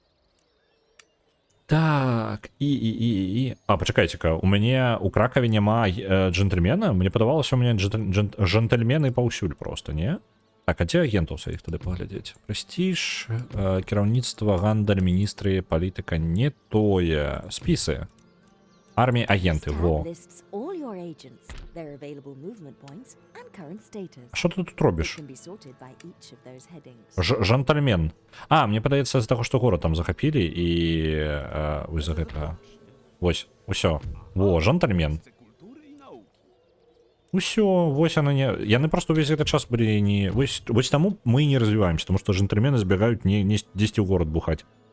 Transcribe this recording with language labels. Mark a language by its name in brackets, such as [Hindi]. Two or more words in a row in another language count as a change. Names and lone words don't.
[Belarusian] Так, пачакайце-ка, у мяне у Кракаве няма джентльмена? Мне падавалася, у мяне джентльмены паўсюль проста, не? Так, а дзе агентаў сваіх тады паглядзець? Прэстіж, кіраўніцтва, гандаль, міністры, палітыка, не тое. Спісы. Армія, агенты, [Ukrainian] во. Що ти тут робиш? [Belarusian] Жантальмен. Мне падаецца з таго, што горад там захапілі і вось за гэтага. Вось, усё. Во, жантальмен. Усё, вось яны не... Яны просто увесь гэты час былі не... Вось таму мы не развіваемся, тому што жантальмены збегаюць не дзесьці ў горад бухаць.